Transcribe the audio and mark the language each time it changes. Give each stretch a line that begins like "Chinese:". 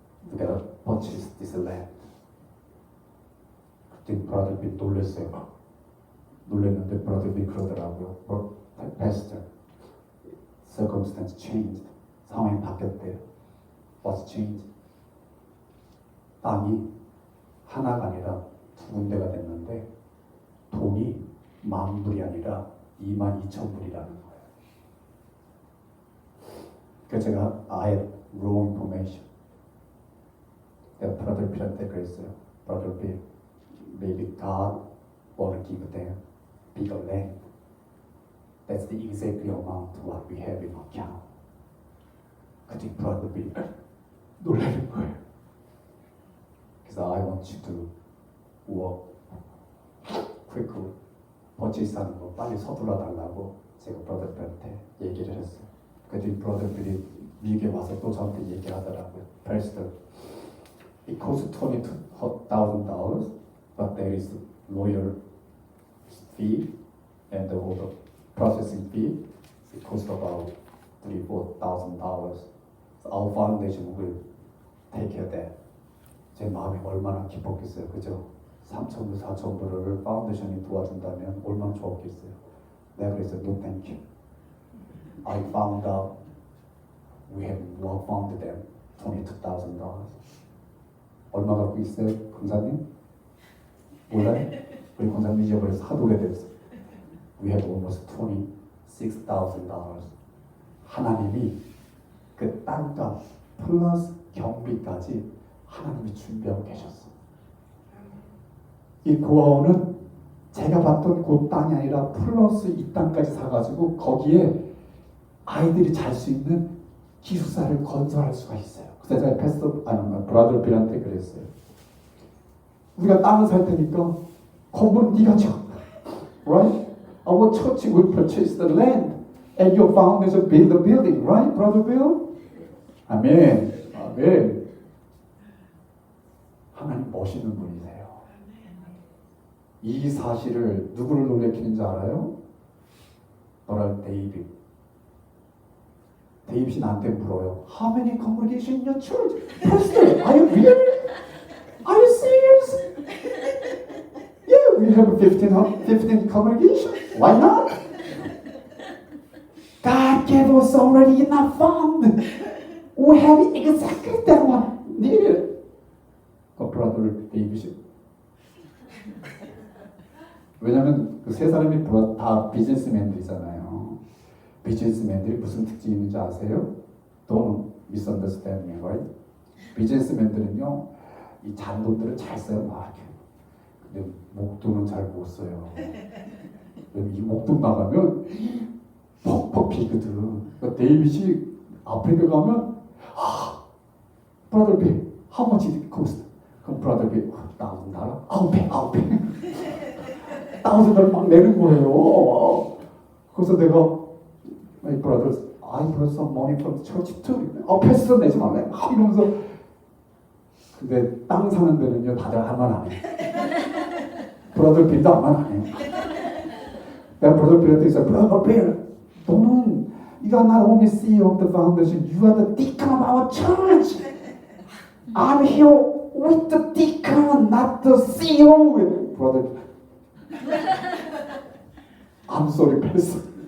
English: You gotta purchase this land.
Korean: 그때 브라더 빌 놀랐어요. 놀랐는데 브라더 빌 그러더라고요.
English: Pastor, circumstance changed.
Korean: 상황이 바뀌었대요.
English: What's changed?
Korean: 땅이 하나가 아니라 두 군데가 됐는데 돈이 10,000불이 아니라 22,000불이라는 거예요. 그래서 제가 아예
English: raw information.
Korean: 내가 브라더 빌한테 그랬어요.
English: 브라더 빌, maybe God wanna give them bigger land. That's the exact amount of what we have in account.
Korean: 그때 브라더 빌 놀라는 거예요. 그래서
English: I want you to work quickly.
Korean: purchase하는 거 빨리 서둘러 달라고 제가 브라더 빌한테 얘기를 했어요. 그랬더니 브라더 빌이 미국에 와서 또 저한테 얘기하더라고요.
English: Pastor, it costs $22,000, but there is lawyer fee and the processing fee. It costs about $3,000-4,000. So our foundation will take care of that.
Korean: 제 마음이 얼마나 기뻤겠어요, 그죠? 3,000불, 4,000불을 파운데이션이 도와준다면 얼마나 좋았겠어요. 내가 그래서
English: no thank you. I found out we have more found them $22,000.
Korean: 얼마 갖고 있어요, 권사님? 몰라요? 우리 권사님 잊어버려서 하도 오래됐어.
English: We have almost $26,000.
Korean: 하나님이 그 땅값 플러스 경비까지 하나님이 준비하고 계셨어. 이 고아원은 제가 봤던 그 땅이 아니라 플러스 이 땅까지 사가지고 거기에 아이들이 잘 수 있는 기숙사를 건설할 수가 있어요. 그래서 제가 브라더 빌한테 그랬어요. 우리가 땅을 살 테니까 건물은 네가 줘.
English: Right? Our church will purchase the land and your foundation build the building. Right, Brother Bill?
Korean: 아멘. 아멘. 하나님 멋있는 분이세요. 이 사실을 누구를 놀래키는지 알아요? 너랑 데이빗. 데이빗이 나한테 물어요.
English: How many congregation in your church? Pastor, are you really? Are you serious? Yeah, we have 15 congregation. Why not? God gave us already enough fund. We have exactly that one needed.
Korean: 브라더 데이빗이. 왜냐면 그 세 사람이 다 비즈니스맨들이잖아요. 비즈니스맨들이 무슨 특징이 있는지 아세요?
English: Don't misunderstand me, right?
Korean: 비즈니스맨들은요, 이 잔돈들을 잘 써요, 막 이렇게. 근데 목돈은 잘 못 써요. 이 목돈 나가면 퍽퍽 비거든. 그러니까 데이빗이 아프리카 가면 브라더 빌,
English: how much it cost?
Korean: 그럼 브라더 빌, $1,000? 9배. $1,000 막 내는 거예요. 그래서 내가
English: My brothers, I brought some money from the church too.
Korean: 패스터 내지 말래. 이러면서. 근데 땅 사는 데는요, 다들 할 말 안 해. 브라더 빌도 아마 안 해. 내가 브라더 빌한테 있어.
English: 브라더 빌,
Korean: 너는
English: you are not only CEO of the foundation, you are the deacon of our church. I'm here with the deacon, not the CEO. Brother, I'm sorry, pastor.